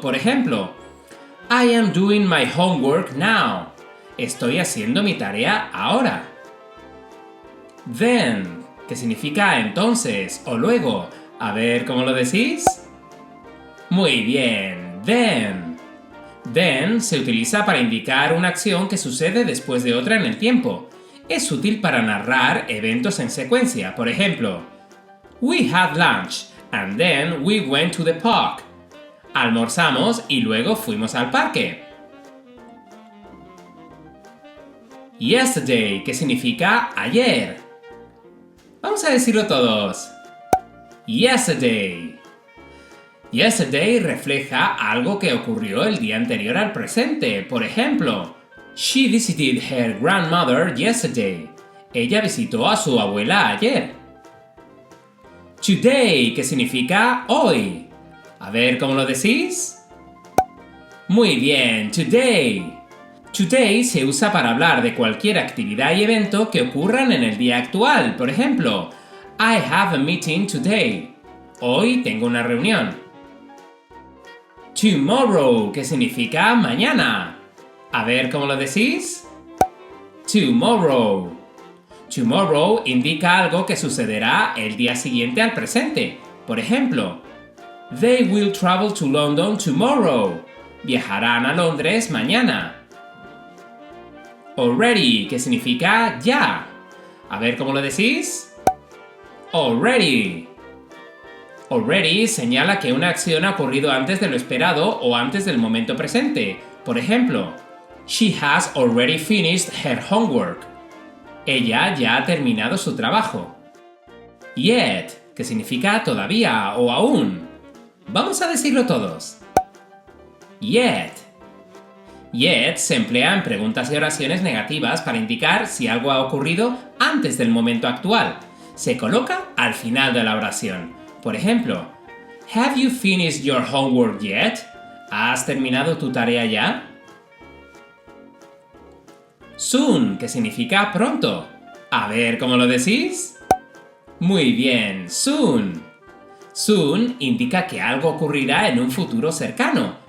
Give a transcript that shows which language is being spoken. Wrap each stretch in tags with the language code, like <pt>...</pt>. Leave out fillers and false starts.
<es>Por ejemplo,</es> <en>I am doing my homework now.</en> <es>Estoy haciendo mi tarea ahora. Then, que significa entonces o luego. A ver cómo lo decís. Muy bien, then. Then se utiliza para indicar una acción que sucede después de otra en el tiempo. Es útil para narrar eventos en secuencia. Por ejemplo,</es> <en>we had lunch and then we went to the park.</en> <es>Almorzamos y luego fuimos al parque. Yesterday, que significa ayer. Vamos a decirlo todos. Yesterday. Yesterday refleja algo que ocurrió el día anterior al presente. Por ejemplo,</es> <en>she visited her grandmother yesterday.</en> <es>Ella visitó a su abuela ayer. Today, que significa hoy. A ver cómo lo decís. Muy bien, today. Today se usa para hablar de cualquier actividad y evento que ocurran en el día actual. Por ejemplo,</es> <en>I have a meeting today.</en> <es>Hoy tengo una reunión. Tomorrow, que significa mañana. A ver cómo lo decís. Tomorrow. Tomorrow indica algo que sucederá el día siguiente al presente. Por ejemplo,</es> <en>they will travel to London tomorrow.</en> <es>Viajarán a Londres mañana. Already, que significa ya. A ver cómo lo decís. Already. Already señala que una acción ha ocurrido antes de lo esperado o antes del momento presente. Por ejemplo,</es> <en>she has already finished her homework.</en> <es>Ella ya ha terminado su trabajo. Yet, que significa todavía o aún. Vamos a decirlo todos. Yet. Yet se emplea en preguntas y oraciones negativas para indicar si algo ha ocurrido antes del momento actual. Se coloca al final de la oración. Por ejemplo,</es> <en>have you finished your homework yet?</en> <es>¿Has terminado tu tarea ya? Soon, que significa pronto. A ver cómo lo decís. Muy bien, soon. Soon indica que algo ocurrirá en un futuro cercano.</es>